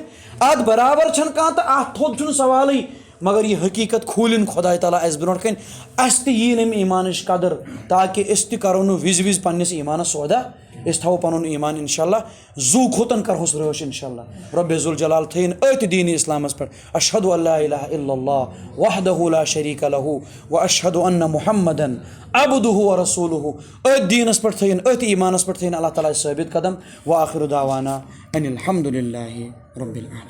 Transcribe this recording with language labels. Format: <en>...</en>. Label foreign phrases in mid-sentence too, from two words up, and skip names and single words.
<ks>اَتھ برابر چھَنہٕ کانٛہہ تہٕ اَتھ تھوٚد چھُنہٕ سوالٕے. مگر یہِ حقیٖقت کھوٗلِن خۄداے تعالیٰ اَسہِ برونٛٹھ کَنۍ اَسہِ تہِ یی نہٕ ایٖمانٕچ قدر تاکہِ أسۍ تہِ کَرو نہٕ وِزِ پنٛنِس ایٖمانَس سودا. أسۍ تھاوو پَنُن ایٖمان اِنشاء اللہ زوٗ کھۄتَن کَرہوس رٲچھ اِنشاء اللہ. رۄبِ ذوالجلال تھٲیِن أتھۍ دیٖنِ اِسلامَس پٮ۪ٹھ.</ks> <ar>اشہدُ ان لا الہ الا اللہ وحدہ لا شریٖک لہ واشہدُ ان محمدًا عبدہ ورسولہ.</ar> <ks>أتھۍ دیٖنَس پٮ۪ٹھ تھٲیِن أتھۍ ایٖمانَس پٮ۪ٹھ تھٲیِن اللہ تعالیٰ ثٲبت قدم.</ks> <ar>وآخر دعوانا ان الحمدُ للہ رب العالمین.</ar>